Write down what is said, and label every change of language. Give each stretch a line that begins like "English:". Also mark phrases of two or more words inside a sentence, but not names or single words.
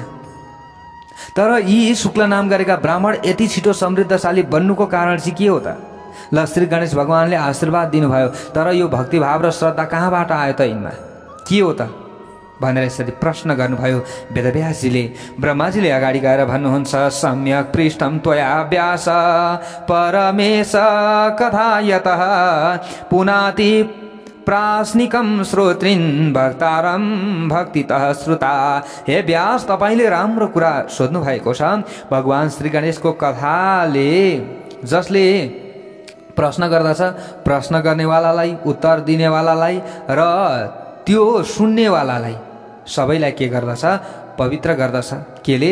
Nepali: तर यी शुक्ल नाम गरेका ब्राह्मण यति छिटो समृद्धशाली बन्नुको कारण चाहिँ के हो त? ल, श्री गणेश भगवानले आशीर्वाद दिनुभयो, तर यो भक्तिभाव र श्रद्धा कहाँबाट आयो त यिनमा? के हो त भनेर यसरी प्रश्न गर्नुभयो वेदव्यासजीले। ब्रह्माजीले अगाडि गएर भन्नुहुन्छ,
Sanskrit: सम्यक पृष्ठम त्वया व्यास परमेश कथायतः पुनाति प्राश्निकम श्रोत्रिन भक्तारम भक्तितः श्रुता।
Nepali: हे व्यास, तपाईले राम्रो कुरा सोध्नु भएको छ। भगवान श्री गणेशको कथाले जसले प्रश्न गर्दछ, प्रश्न गर्नेवालालाई, उत्तर दिनेवालालाई र त्यो सुन्नेवालालाई सबैलाई के गर्दछ? पवित्र गर्दछ। केले?